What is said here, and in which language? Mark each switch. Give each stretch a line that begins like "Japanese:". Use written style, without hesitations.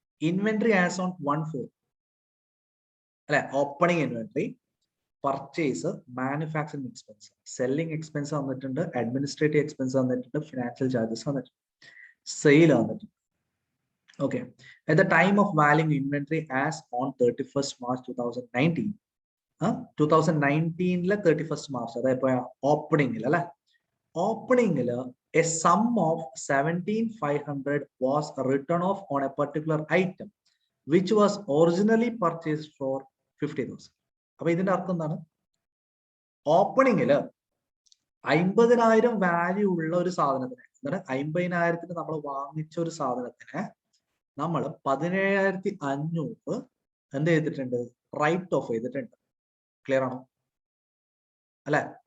Malayalam: Inventory as on 1/4 അല്ലെ, opening inventory, purchase, manufacturing expense, selling expense വന്നിട്ടുണ്ട്, administrative expense വന്നിട്ടുണ്ട്, financial charges വന്നിട്ടുണ്ട്, sale വന്നിട്ടുണ്ട്.
English: okay, at the time of valuing inventory as on 31st March 2019, 2019 31st March,
Malayalam: അതായത് ഓപ്പണിംഗിൽ അല്ലെ, ഓപ്പണിംഗിൽ
English: a sum of 17,500 was written off on a particular item which was originally purchased for 50,000.
Malayalam: അപ്പൊ ഇതിന്റെ അർത്ഥം എന്താണ്? ഓപ്പണിംഗില് 50,000 value ഉള്ള ഒരു സാധനത്തിന്, എന്താണ് 50,000 നമ്മൾ വാങ്ങിച്ച ഒരു സാധനത്തിന് നമ്മൾ 17,500 എന്ത് ചെയ്തിട്ടുണ്ട്, റൈറ്റ് ഓഫ് ചെയ്തിട്ടുണ്ട്. ക്ലിയർ ആണോ? അല്ലെ?